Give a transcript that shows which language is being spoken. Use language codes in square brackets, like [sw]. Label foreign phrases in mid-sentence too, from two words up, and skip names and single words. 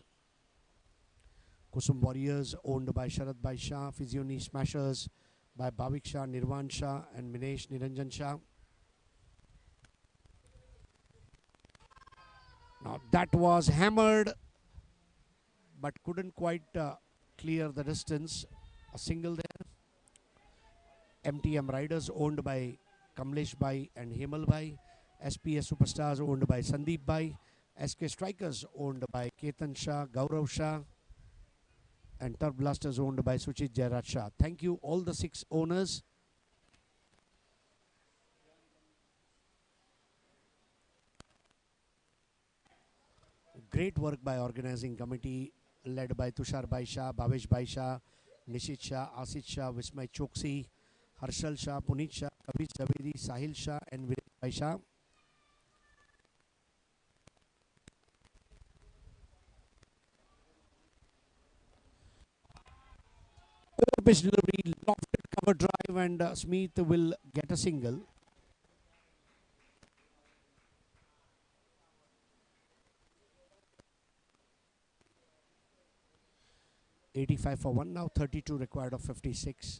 [en] Kusum Warriors owned by Sharad Bhai Shah, PHYSIONISH Smashers by Bhavik Shah, Nirvan Shah and Minesh Niranjan Shah. Now that was hammered but couldn't quite clear the distance. A single there. MTM Riders owned by Kamlesh Bhai and Hemal Bhai. SPS Superstars owned by Sandeep Bhai. SK Strikers owned by Ketan Shah, Gaurav Shah, and Turf Blasters owned by Suchit Jairaj Shah. Thank you all the 6 owners. Great work by organizing committee led by Tushar Bhai Shah, Bhavesh Bhai Shah, Nishit Shah, Asit Shah, Vismay Choksi, Harshal Shah, Puneet Shah, Kavish Javedi, Sahil Shah and Viren Bhai Shah. Pitch delivery, lofted cover drive, and Smith will get a single. $85 for 1 now, 32 required of 56.